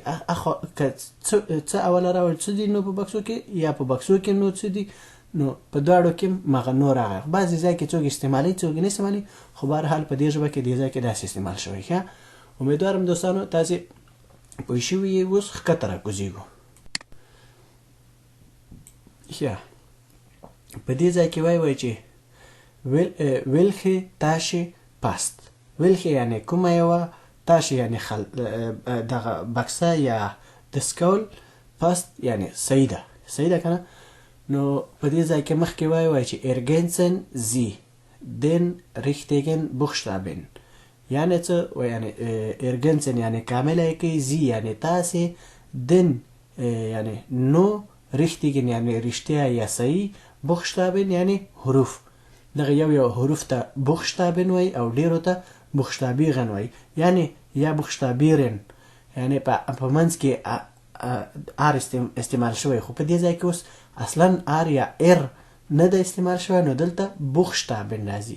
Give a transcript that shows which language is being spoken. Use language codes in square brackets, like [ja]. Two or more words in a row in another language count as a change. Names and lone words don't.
[ps] که څه اوله راوړي څه دي نو په بکسو کې، یا په بکسو کې نو څه دي، نو په دواړو کې مغه نو راغی. بعضې ځای کې څوک استعمالوي څوک نه استعمالوي، خو بهرحال په دې ژبه کې دې ځای کې داسې استعمال شوی. ښه، امیدوارم دوستانو تاسې پوه شوي یې. اوس ښکته راکوزېږو. ښه، په دې ځای کې وایي چې [de] welche Tasche passt. [ps] welche یعنې کومه یوه، تاشې یعنې دغه بکسه یا دستکول، پاست یعنې صحیح ده، صحیح ده که نه. نو په دې ځای کې مخکې وایي چې [de] ergänzen Sie den richtigen Buchstaben. [ps] یعنې څه یعنې ergänzen یعنې کامله یې کوي، Sie یعنې تاسې، den یعنې نو، richtigen یعنې رښتیا یا صحیح، Buchstaben یعنې حروف. دغه یو حروف ته Buchstaben وایي او ډېرو ته Buchstabieren وایي، یعنې یا Buchstabieren یعنې په منځ کې آر استعمال شوی، خو په دې ځای کې اوس اصلا آر یا ایر نه ده استعمال شوی، نو دلته Buchstaben راځي.